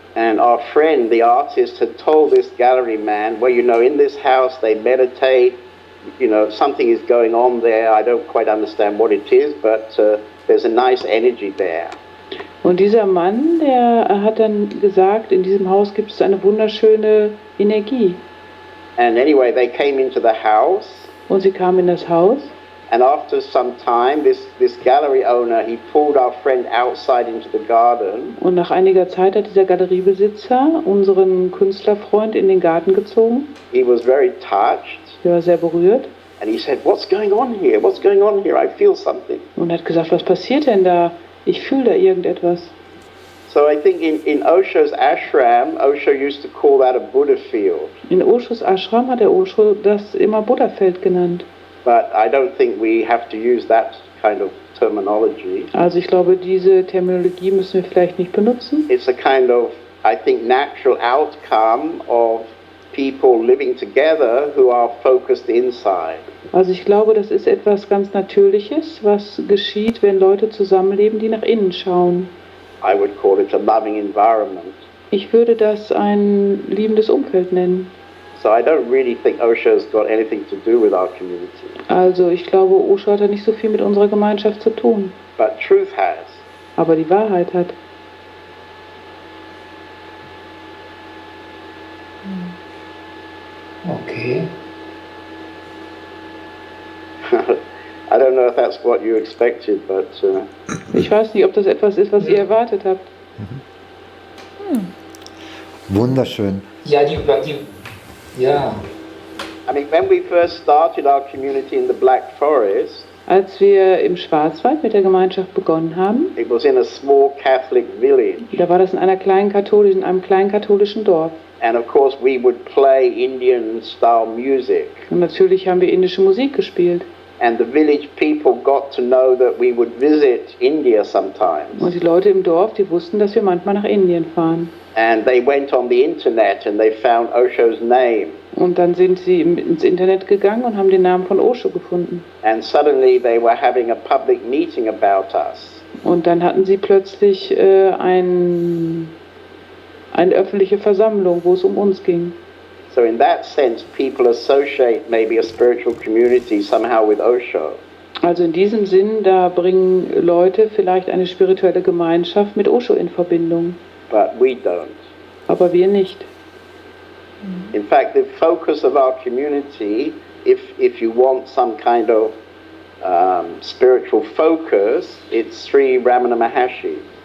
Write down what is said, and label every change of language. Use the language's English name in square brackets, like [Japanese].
[English] And our friend, the artist, had told this gallery man, well, you know, in this house they meditate, you know, something is going on there. I don't quite understand what it is, but there's a nice energy there. [German] Und dieser Mann, der hat dann gesagt, in diesem Haus gibt es eine wunderschöne Energie. [English] And anyway, they came into the house. [German] Und sie kamen in das Haus. [English] And after some time, this gallery owner, he pulled our friend outside into the garden. [German] Und nach einiger Zeit hat dieser Galeriebesitzer unseren Künstlerfreund in den Garten gezogen. [English] He was very touched. [German] Er war sehr berührt. [English] And he said, what's going on here? What's going on here? I feel something. [German] Und hat gesagt, was passiert denn da? Ich fühle da irgendetwas. [English] So I think in Osho's ashram, Osho used to call that a Buddha field. [German] In Oshos Ashram hat der Osho das immer Buddha-Feld genannt. [English] But I don't think we have to use that kind of terminology. [German] Also ich glaube, diese Terminologie müssen wir vielleicht nicht benutzen. [English] It's a kind of, I think, natural outcome of people living together who are focused inside. [German] Also ich glaube, das ist etwas ganz Natürliches, was geschieht, wenn Leute zusammenleben, die nach innen schauen. [English] I would call it a loving environment. [German] Ich würde das ein liebendes Umfeld nennen. [English] So I don't really think Osho's got anything to do with our community. [German] Also ich glaube, Osho hat da nicht so viel mit unserer Gemeinschaft zu tun. [English] But truth has. [German] Aber die Wahrheit hat. [English] Okay. I don't know if that's what you expected, but [German] Ich weiß nicht, ob das etwas ist, was ihr erwartet habt. Wunderschön. Ja, ja. [English] I mean, when we first started our community in the Black Forest, [German] Als wir im Schwarzwald mit der Gemeinschaft begonnen haben, [English] it was in a small Catholic village. [German] da war das in einem kleinen katholischen Dorf. [English] And of course, we would play Indian-style music. [German] Und natürlich haben wir indische Musik gespielt. [English] And the village people got to know that we would visit India sometimes. [German] Und die Leute im Dorf, die wussten, dass wir manchmal nach Indien fahren. [English] And they went on the internet and they found Osho's name. [German] Und dann sind sie ins Internet gegangen und haben den Namen von Osho gefunden. [English] And suddenly they were having a public meeting about us. [German] Und dann hatten sie plötzlich eine öffentliche Versammlung, wo es um uns ging. [English] So in that sense, people associate maybe a spiritual community somehow with Osho. [German] Also in diesem Sinn, da bringen Leute vielleicht eine spirituelle Gemeinschaft mit Osho in Verbindung. [English] But we don't. [German] Aber wir nicht. [English] In fact, the focus of our community, if you want some kind of spiritual focus, it's Sri Ramana Maharshi.